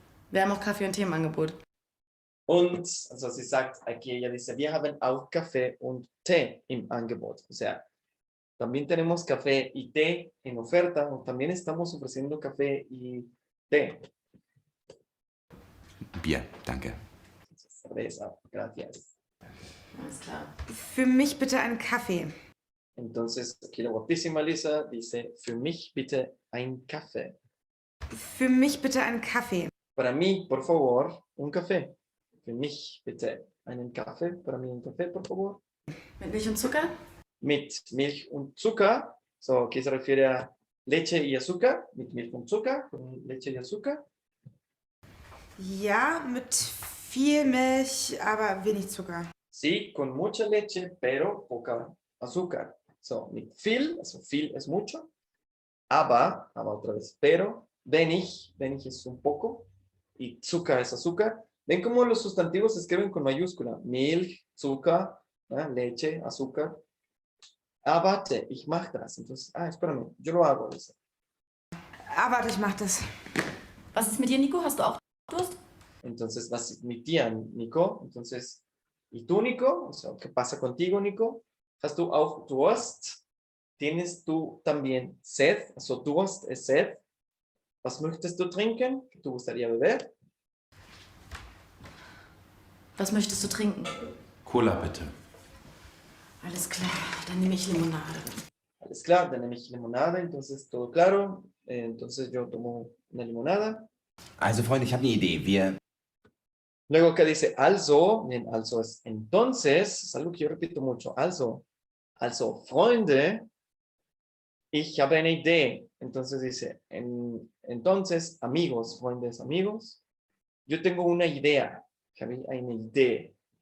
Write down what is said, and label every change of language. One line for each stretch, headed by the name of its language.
German: Wir haben auch Kaffee und Tee im Angebot. Und, also sie sagt,
Spanish: aquí ella dice,
German: wir haben auch Kaffee und Tee im Angebot.
Spanish: O sea, también tenemos café y té en oferta, o también estamos ofreciendo café y té.
German: Bier, danke.
Spanish: Cerveza, gracias.
German: Alles klar. Für mich bitte einen Kaffee.
Spanish: Entonces, aquí la guapísima Lisa dice,
German: für mich bitte ein Kaffee. Für mich bitte einen Kaffee.
Spanish: Para mí, por favor, un café.
German: Für mich bitte einen Kaffee.
Spanish: Para mí un café, por favor.
German: Mit Milch und Zucker? Mit Milch und Zucker.
Spanish: So, aquí se refiere a leche y azúcar.
German: Mit Milch und Zucker.
Spanish: Con leche y azúcar.
German: Ja, mit viel Milch, aber wenig Zucker.
Spanish: Sí, con mucha leche, pero poca azúcar.
German: So, mit viel, also viel
Spanish: es mucho. Aber otra vez, pero, wenig es un poco. Y Zucker es azúcar. ¿Ven cómo los sustantivos se escriben con mayúscula?
German: Milch, Zucker,
Spanish: leche, azúcar.
German: Warte, ich mach das.
Spanish: Entonces, espérame, yo lo hago. Dice.
German: Warte, ich mach das. Was ist mit dir, Nico? Hast du auch Durst? Entonces, was ist mit dir, Nico?
Spanish: Entonces, ¿y tú, Nico? O sea, ¿qué pasa contigo, Nico?
German: ¿Hast du auch Durst?
Spanish: ¿Tienes tú también sed? Also, Durst es sed.
German: Was möchtest du trinken?
Spanish: ¿Qué te gustaría beber?
German: Was möchtest du trinken? Cola bitte. Alles klar, dann nehme ich Limonade. Alles klar, dann nehme ich Limonade.
Spanish: Entonces, todo claro. Entonces, yo tomo una limonada.
German: Also, Freunde, ich habe eine Idee. Wir
Spanish: Luego acá dice also, bien, also es entonces, es algo que yo repito mucho,
German: also, Freunde, ich habe eine Idee.
Spanish: Entonces dice, entonces, amigos, Freundes, amigos, yo tengo una idea,
German: ich habe eine Idee.